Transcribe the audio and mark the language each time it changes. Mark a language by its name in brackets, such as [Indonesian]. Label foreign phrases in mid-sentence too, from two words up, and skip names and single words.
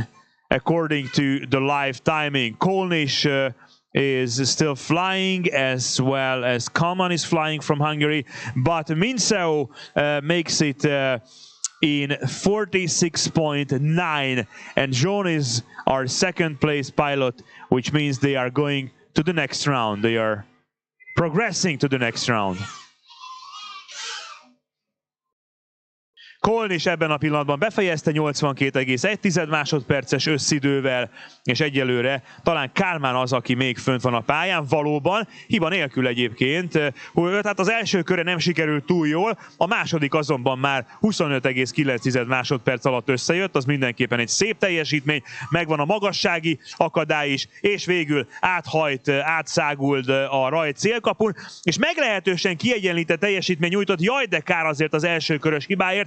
[English] According to the live timing. Kolnish is still flying, as well as Kalman is flying from Hungary, but Minseo makes it in 46.9, and John is our second place pilot, which means they are going to the next round. They are progressing to the next round. [Hungarian] Kolnish ebben a pillanatban befejezte 82,1 másodperces összidővel, és egyelőre talán Kálmán az, aki még fönt van a pályán, valóban, hiba nélkül egyébként. Tehát az első köre nem sikerült túl jól, a második azonban már 25,9 másodperc alatt összejött, az mindenképpen egy szép teljesítmény, megvan a magassági akadály is, és végül átszágult a rajt célkapun, és meglehetősen kiegyenlített teljesítmény nyújtott, jaj de kár azért az első körös hibáért.